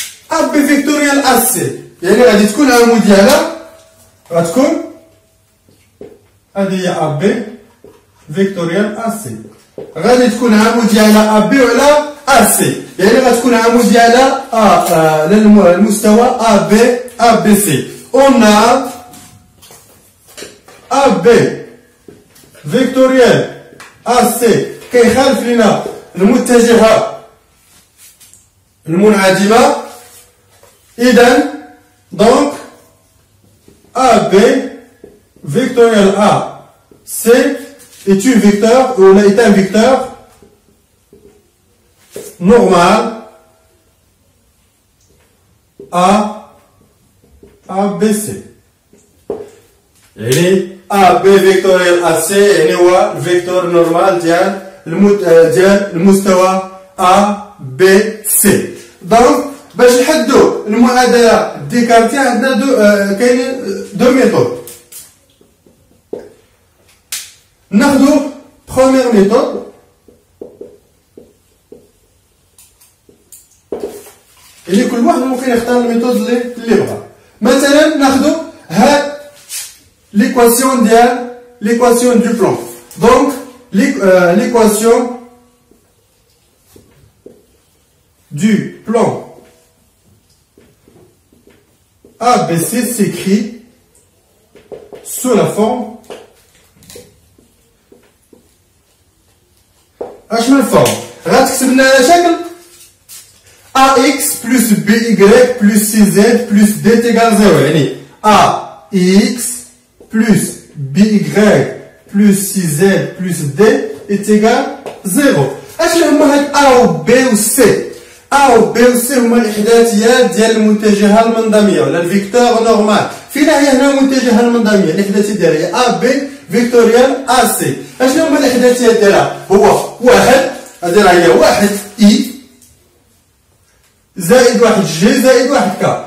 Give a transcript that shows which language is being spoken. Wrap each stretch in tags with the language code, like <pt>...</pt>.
<ar>A B فيكتوريال A C يعني غادي تكون العمود ديالها غتكون هذه هي A B فيكتوريال A C غادي تكون العمود ديالها A B وعلى A C يعني غتكون العمود ديالها للمستوى A B A B C.</ar> <fr>On a</fr> <ar>A B فيكتوريال A C كيخالف لنا المتجهة المنعدمة.</ar> <fr>إذا دونك AB vectoriel A C est un vecteur ou est un vecteur normal A B C.</fr> <ar>يعني AB vectoriel AC يعني هو الفيكتور نورمال ديال المستوى A B C. دونك باش نحدو المعادلة ديكارتية عندنا كاينين دو ميثود. ناخدو بروميير ميثود اللي كل واحد ممكن يختار الميثود اللي بغا. مثلا ناخدو هاد ليكواسيون ديال ليكواسيون دو بلان.</ar> <fr>دونك l'équation du plan ABC s'écrit sous la forme</fr> <ar>اش من فورم غتكتب لنا على شكل</ar> <fr>AX plus BY plus CZ plus D égale 0</fr> <ar>يعني</ar> <fr>AX plus BY plus 6Z plus D est égal 0.</fr> <ar>اش هما هاد A و B و C؟ A و B و C هما الإحداثيات ديال المتجهة المنظمية ولا الفيكتور نورمال. فينا هي هنا المتجهة المنظمية الإحداثية ديالها هي AB فيكتوريال AC. اش هما الإحداثيات ديالها؟ هو واحد هادي راه هي واحد I زائد واحد G زائد واحد K.</ar>